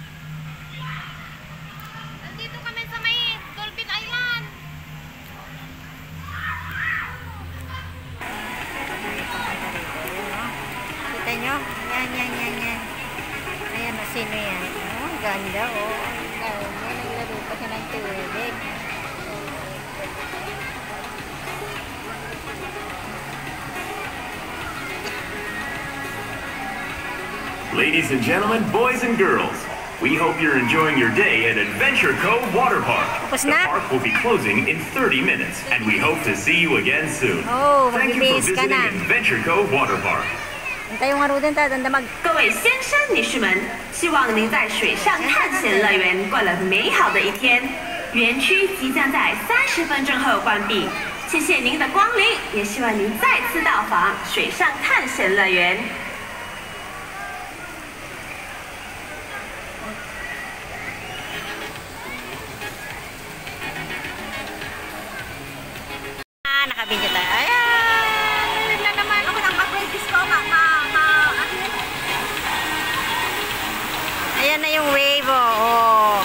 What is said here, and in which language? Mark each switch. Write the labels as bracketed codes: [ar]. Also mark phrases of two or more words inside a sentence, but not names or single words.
[tl] Nandito kami sa may Dolphin Island. Kita nyo? Yan. Ayan, sino yan? Oh, ganda, oh. Naglaro pa siya ng tubig. [en] Ladies and gentlemen, boys and girls, we hope you're enjoying your day at Adventure Cove Water Park. The park will be closing in 30 minutes, and we hope to see you again soon. Oh, Thank you for visiting Adventure Cove Water Park. [zh] 各位先生、女士们，希望您在水上探险乐园过了美好的一天。园区即将在30分钟后关闭，谢谢您的光临，也希望您再次到访水上探险乐园。 [tl] Nakabidyo tayo. Ayan! Bigla naman ako ng mag-practice ko. Ayan na yung wave, oh.